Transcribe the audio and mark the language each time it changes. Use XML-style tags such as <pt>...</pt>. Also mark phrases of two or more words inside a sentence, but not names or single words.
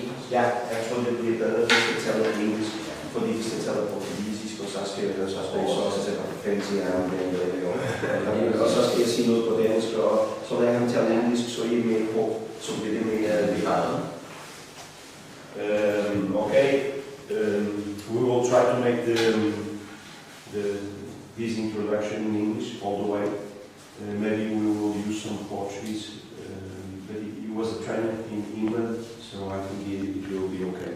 <da>Ja, jeg tror det bliver bedre, hvis jeg taler engelsk, fordi hvis jeg taler portugisisk, og så skal jeg så sætte defensive og så skal jeg sige noget på dansk, og så når jeg kan tale engelsk, så er I med på, så bliver det mere ligeligt.</da> <en>Okay, we will try to make this introduction in English all the way. Maybe we will use some Portuguese, but he was a trainer in England, so I think it will be okay.</en>